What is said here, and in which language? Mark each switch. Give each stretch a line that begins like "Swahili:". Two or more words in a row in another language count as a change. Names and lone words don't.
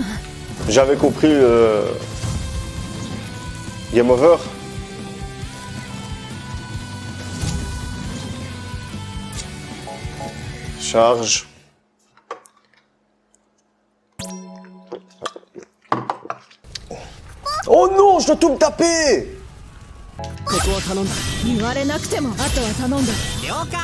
French: J'avais compris
English: Game Over.
French: Charge. Oh non, je dois tout me taper!
Japanese: ここは頼んだ。言われなくてもあとは頼んだ。了解。